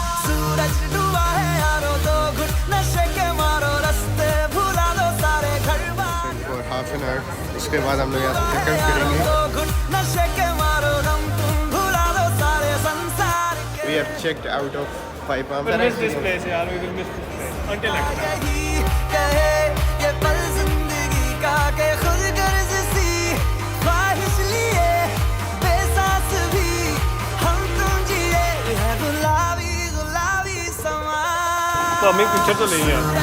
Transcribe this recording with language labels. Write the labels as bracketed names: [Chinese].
[Hindi] सूरज डूबा है यारों तो घुट नशे के मारो रास्ते भुला दो सारे घर बार. और [English] half an hour [Hindi] उसके बाद हम लोग यहाँ से चेकआउट करेंगे. घुट नशे के मारो दम तुम भुला दो सारे संसार. [English] We have checked out of 5 Palm. We'll miss this place, yaar. We will miss this place until next time. [Hindi] कहे ये पल जिंदगी का के खुद गर्ज सी ख्वाहिश लिए बेसास भी हम तुम जिए है गुलाबी गुलाबी समा. तो हमें पिक्चर तो नहीं है.